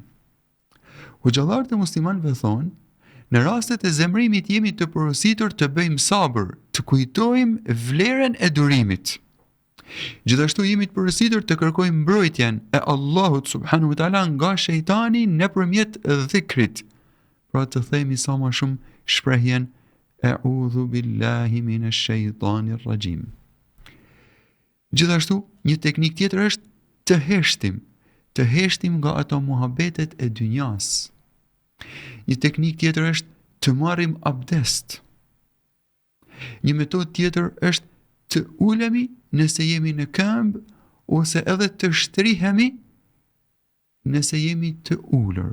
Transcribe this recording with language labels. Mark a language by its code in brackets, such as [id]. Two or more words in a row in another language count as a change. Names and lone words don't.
[sq] Hoxhallarët e muslimanëve thonë: në rastet e zemrimit jemi të porositur të bëjmë sabër, të kujtojmë vlerën e durimit. Gjithashtu jemi të porositur të kërkojmë mbrojtjen e Allahut [ar] سبحانه وتعالى [sq] nga shejtani nëpërmjet dhikrit. Pra të themi sa më shumë shprehjen [ar] أعوذ بالله من الشيطان الرجيم. [sq] Gjithashtu një teknik tjetër është të heshtim nga ato muhabetet e dynjas. Një teknik tjetër është të marrim abdest. Një metodë tjetër është të ulemi nëse jemi në këmbë ose edhe të shtrihemi nëse jemi të ulur.